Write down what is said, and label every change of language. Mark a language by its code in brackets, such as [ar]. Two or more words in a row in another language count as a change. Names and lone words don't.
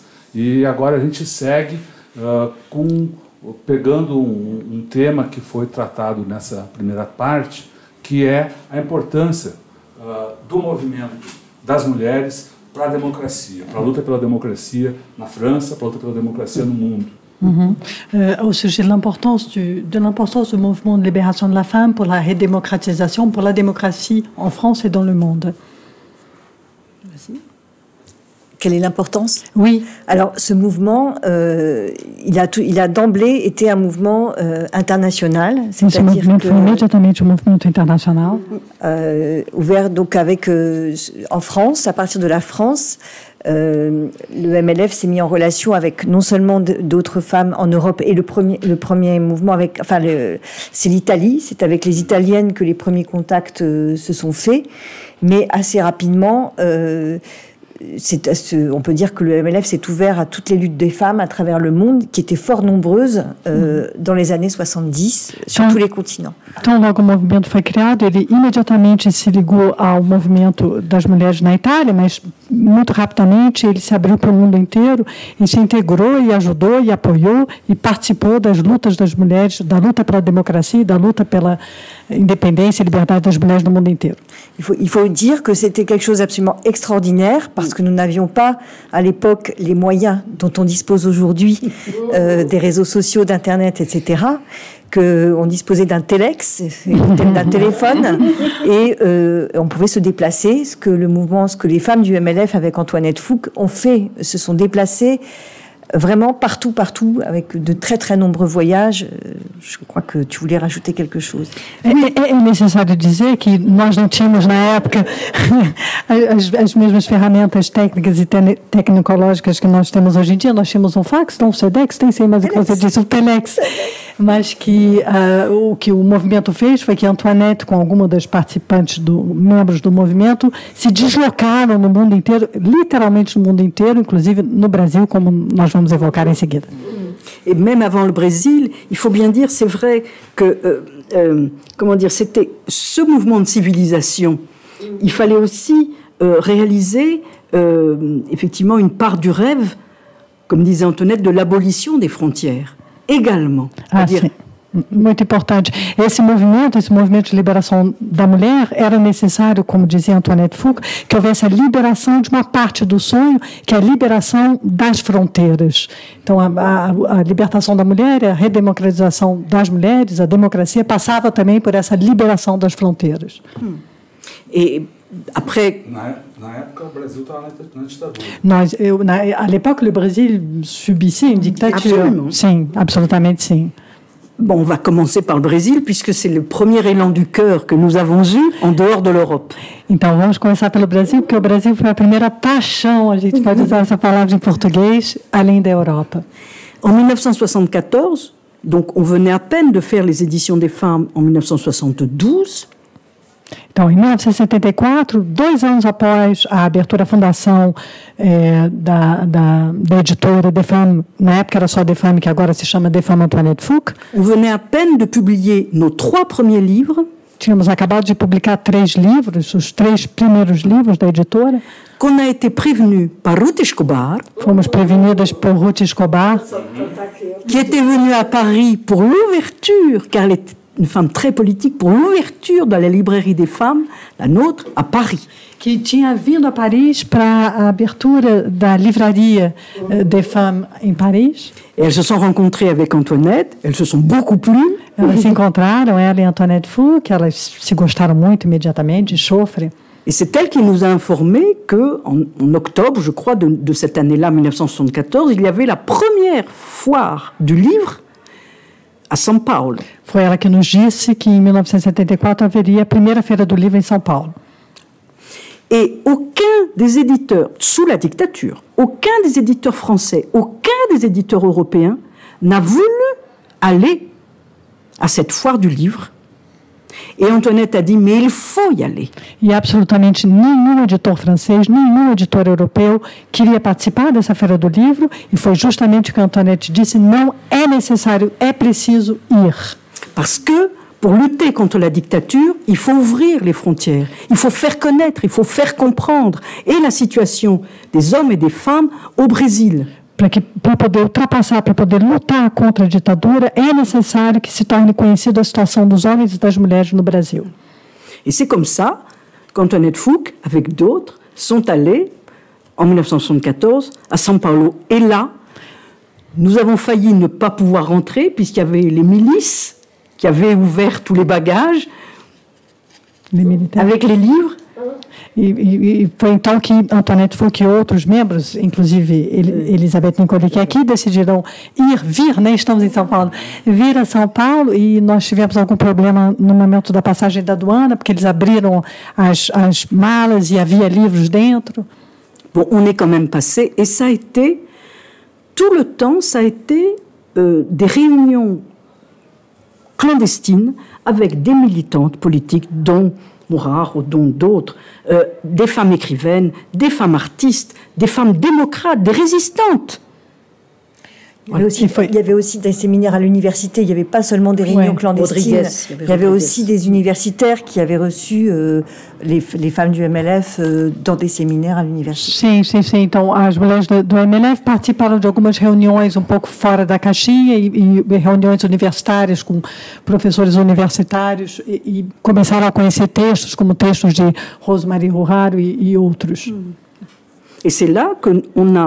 [pt] E agora a gente segue pegando um tema que foi tratado nessa primeira parte, que é a importância do movimento das mulheres para a democracia, para a luta pela democracia na França, para a luta pela democracia no mundo. [fr] Au sujet de l'importance du mouvement de libération de la femme pour la redémocratisation, pour la démocratie en France et dans le monde. Quelle est l'importance? Oui. Alors, ce mouvement, il a d'emblée été un mouvement international, c'est-à-dire [pt] imediatamente um movimento internacional. [fr] Ouvert donc en France, à partir de la France, le MLF s'est mis en relation avec non seulement d'autres femmes en Europe, et le premier mouvement c'est l'Italie, c'est avec les Italiennes que les premiers contacts se sont faits, mais assez rapidement, on peut dire que le MLF s'est ouvert à toutes les luttes des femmes à travers le monde, qui étaient fort nombreuses dans les années 70, sur tous les continents. [pt] Então, logo o movimento foi criado, ele imediatamente se ligou ao movimento das mulheres na Itália, mas muito rapidamente ele se abriu para o mundo inteiro e se integrou e ajudou e apoiou e participou das lutas das mulheres, da luta pela democracia, da luta pela [fr] indépendance et [pt] liberdade das mulheres no mundo inteiro. [fr] Il faut dire que c'était quelque chose d'absolument extraordinaire parce que nous n'avions pas à l'époque les moyens dont on dispose aujourd'hui, des réseaux sociaux, d'Internet, etc., qu'on disposait d'un téléx, d'un téléphone, et on pouvait se déplacer, ce que les femmes du MLF avec Antoinette Fouque ont fait, se sont déplacées vraiment partout, avec de très très nombreux voyages. Je crois que tu voulais rajouter quelque chose. [pt] É necessário dizer que nós não tínhamos na época as mesmas ferramentas técnicas e tecnológicas que nós temos hoje em dia. Nós tínhamos um fax, um Sedex, nem sei mais o que você disse, o Telex. Mas que o que o movimento fez foi que Antoinette, com algumas das participantes, membros do movimento, se deslocaram no mundo inteiro, literalmente no mundo inteiro, inclusive no Brasil, como nós vamos évoquer em seguida. [fr] Et même avant le Brésil, il faut bien dire, c'est vrai que, c'était ce mouvement de civilisation. Il fallait aussi réaliser, effectivement, une part du rêve, comme disait Antoinette, de l'abolition des frontières, également. [pt] Sim. Muito importante. Esse movimento de liberação da mulher, era necessário, como dizia Antoinette Fouque, que houvesse a liberação de uma parte do sonho, que é a liberação das fronteiras. Então, a libertação da mulher, a redemocratização das mulheres, a democracia, passava também por essa liberação das fronteiras. [fr] E après... [pt] Na época, o Brasil estava na ditadura. [fr] À l'époque, le Brésil subissait une dictature. Absolument. [pt] Sim, absolutamente sim. [fr] Bon, on va commencer par le Brésil, puisque c'est le premier élan du cœur que nous avons eu en dehors de l'Europe. [pt] Então, vamos começar pelo Brasil, porque o Brasil foi a primeira paixão, a gente pode usar essa palavra em português, além da Europa. [fr] En 1974, donc on venait à peine de faire les éditions des femmes en 1972. [pt] Então, em 1974, 2 anos após a abertura da fundação da editora Des Femmes, na época era só Des Femmes, que agora se chama Des Femmes Antoinette Fouque. [fr] On venait à peine de publier nos 3 premiers livres. [pt] Tínhamos acabado de publicar 3 livros, os 3 primeiros livros da editora. [fr] Qu'on a été prévenu par Ruth Escobar. [pt] Fomos prevenidas por Ruth Escobar. [fr] Qui était venue à Paris pour l'ouverture, car elle était une femme très politique, pour l'ouverture de la librairie des femmes, la nôtre, à Paris. [pt] Que tinha vindo a Paris para a abertura da livraria des Femmes em Paris. [fr] Et elles se sont rencontrées avec Antoinette, elles se sont beaucoup plues. [pt] Elas se encontraram, ela e Antoinette Fouque, elas se gostaram muito imediatamente, de chofre. [fr] Et c'est elle qui nous a informé qu'en octobre, je crois, de cette année-là, 1974, il y avait la première foire du livre a São Paulo. [pt] Foi ela que nos disse que em 1974 haveria a primeira feira do livro em São Paulo. [fr] Et aucun des éditeurs, sous la dictature, aucun des éditeurs français, aucun des éditeurs européens n'a voulu aller à cette foire du livre. Et Antoinette a dit, mais il faut y aller. [pt] E absolutamente nenhum editor francês, nenhum editor europeu queria participar dessa Feira do Livro, e foi justamente o que a Antoinette disse: não é necessário, é preciso ir. [fr] Parce que pour lutter contre la dictature, il faut ouvrir les frontières, il faut faire connaître, il faut faire comprendre et la situation des hommes et des femmes au Brésil. [pt] Para poder ultrapassar, para poder lutar contra a ditadura, é necessário que se torne conhecida a situação dos homens e das mulheres no Brasil. [fr] Et c'est comme ça qu'Antoinette Fouque, avec d'autres, sont allés en 1974 à São Paulo. Et là, nous avons failli ne pas pouvoir rentrer puisqu'il y avait les milices qui avaient ouvert tous les bagages avec les livres. [pt] E foi então que Antoinette Fouque e outros membros, inclusive Elizabeth Nicoli, que aqui decidiram vir, né? Estamos em São Paulo, vir a São Paulo, e nós tivemos algum problema no momento da passagem da aduana, porque eles abriram as malas e havia livros dentro. [fr] Bon, on est quand même passé, et ça a été, tout le temps, ça a été des réunions clandestines avec des militantes politiques, dont Mourard ou dont d'autres, des femmes écrivaines, des femmes artistes, des femmes démocrates, des résistantes. Il y avait aussi des séminaires à l'université, il n'y avait pas seulement des réunions clandestines, il y avait aussi des universitaires qui avaient reçu les femmes du MLF dans des séminaires à l'université. [pt] Sim. Então, as mulheres do MLF participaram de algumas reuniões um pouco fora da caixinha e reuniões universitárias com professores universitários e começaram a conhecer textos como textos de Rosemarie Ruraro e outros. [fr] Et c'est là qu'on a...